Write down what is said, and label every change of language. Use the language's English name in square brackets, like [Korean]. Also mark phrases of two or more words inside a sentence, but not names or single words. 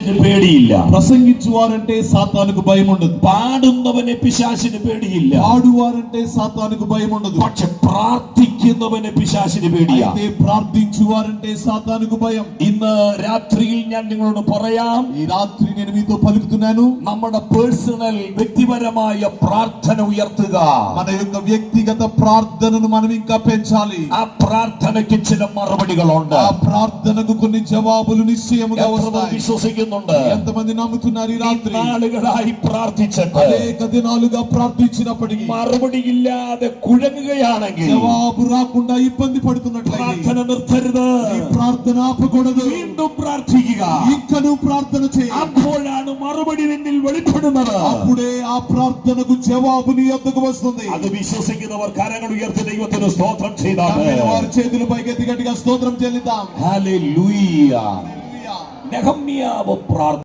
[Malayalam] പേടിയില്ല. [Telugu] പ്രസംഗിച്ചുവാరంటే సాతానుకు భయం ఉండదు. [Malayalam] പാടുന്നവനെ പിശാചിന് പേടിയില്ല. [Telugu] పాడువారంటే సాతానుకు భయం ఉండదు. [Malayalam] പക്ഷെ പ്രാർത്ഥിക്കുന്നവനെ പിശാചിന് പേടിയാ. [Telugu] అయితే ప్రార్థించువారంటే సాతానుకు భయం. [Malayalam] ഇന്ന് രാത്രിയിൽ ഞാൻ നിങ്ങളോട് പറയാം, [Telugu] ఈ రాత్రి నేను మీతో పలుకుతున్నాను, [Malayalam] നമ്മുടെ പേഴ്സണൽ വ്യക്തിപരമായ പ്രാർത്ഥന ഉയർത്തുക. [Telugu] మన యొక్క వ్యక్తిగత ప్రార్థనను మనం ఇంకా పెంచాలి. [Malayalam] ആ പ്രാർത്ഥനയ്ക്ക് ചില മറുപടികളുണ്ട്. [Telugu] ఆ ప్రార్థనకు కొన్ని జవాబులు నిశ్చయముగా వస్తాయి. [Malayalam] വിശ്വസിക്കുന്നുണ്ട്? [Telugu] ఎంతమంది నమ్ముతున్నారు? ఈ రాత్రి [Malayalam] നാളുകളായി പ്രാർത്ഥിച്ചിട്ട് [Telugu] అనేక దినాలుగా ప్రార్థించినప్పటికీ [Malayalam] മറുപടിയില്ലാതെ കുഴങ്ങുകയാണെങ്കിൽ [Telugu] జవాబు రాకుండా ఇబ్బంది పడుతున్నట్లయితే [Malayalam] പ്രാർത്ഥന നിർത്തരുത്. [Telugu] ఈ ప్రార్థన ఆపకూడదు. [Malayalam] വീണ്ടും പ്രാർത്ഥിക്കുക. [Telugu] ఇంకను ప్రార్థన చేయి. [Malayalam] അപ്പോഴാണ് മറുപടി നിന്നിൽ വെളിപ്പെടുന്നത്. [Telugu] అప్పుడే ఆ ప్రార్థనకు జవాబు నీ యొద్దకు వస్తుంది. [Malayalam] അത് വിശ്വസിക്കുന്നവർ കരങ്ങൾ ഉയർത്തി ദൈവത്തിന് സ്തോത്രം ചെയ്താൽ [Telugu] వారి చేతులు పైకెత్తి గట్టిగా స్తోత్రం చెల్లిద్దాం. [Malayalam] ഹല്ലേലൂയ. നെഹമ്യാവ്